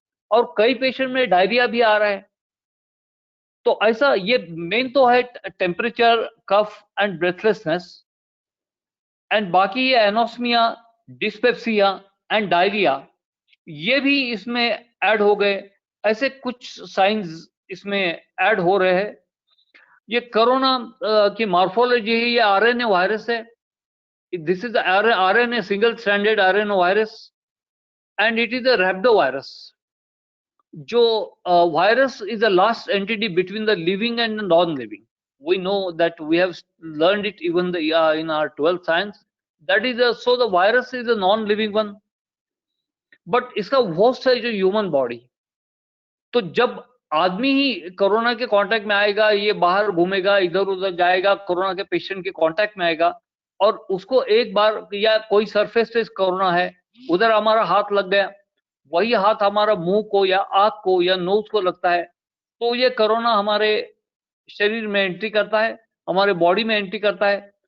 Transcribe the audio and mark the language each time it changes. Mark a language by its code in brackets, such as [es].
[hi] और कई पेशेंट में डायरिया भी आ रहा है। तो ऐसा ये मेन तो है temperature, cough and breathlessness, and बाकी ये एनोस्मिया, डिस्पेप्सिया एंड डायरिया, ये भी इसमें ऐड हो गए। ऐसे कुछ साइंस इसमें ऐड हो रहे हैं। ये कोरोना की मॉर्फोलॉजी है, ये आरएनए वायरस है। [en] This is RNA, single stranded RNA virus, and it is a rhabdovirus. जो virus is the last entity between the living and the non-living. We know that, we have learned it even in our 12th science. That is so the virus is a non-living one, but [hi] इसका host है जो human body। तो जब आदमी ही corona के contact में आएगा, ये बाहर घूमेगा, इधर उधर जाएगा, कोरोना के पेशेंट के कांटेक्ट में आएगा, और उसको एक बार, या कोई सरफेस पे कोरोना है, उधर हमारा हाथ लग गया, वही हाथ हमारा मुंह को या आंख को या नोज को लगता है, तो ये कोरोना हमारे शरीर में एंट्री करता है, हमारे बॉडी में एंट्री करता है।